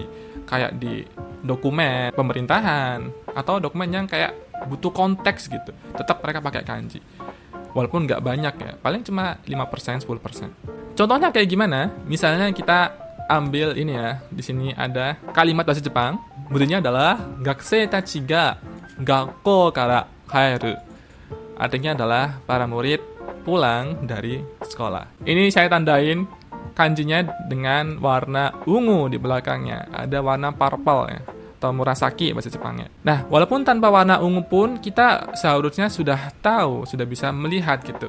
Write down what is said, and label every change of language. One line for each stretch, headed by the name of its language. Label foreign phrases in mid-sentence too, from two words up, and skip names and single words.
Indonesian: Kayak di dokumen pemerintahan atau dokumen yang kayak butuh konteks gitu. Tetap mereka pakai kanji. Walaupun nggak banyak ya. Paling cuma 5%, 10%. Contohnya kayak gimana? Misalnya kita ambil ini ya. Di sini ada kalimat bahasa Jepang. Bunyinya adalah
Japanese: 学生たちが学校から帰る.
Indonesian: Artinya adalah para murid pulang dari sekolah. Ini saya tandain kanjinya dengan warna ungu di belakangnya. Ada warna purple ya, atau murasaki bahasa Jepangnya. Nah, walaupun tanpa warna ungu pun kita seharusnya sudah tahu, sudah bisa melihat gitu.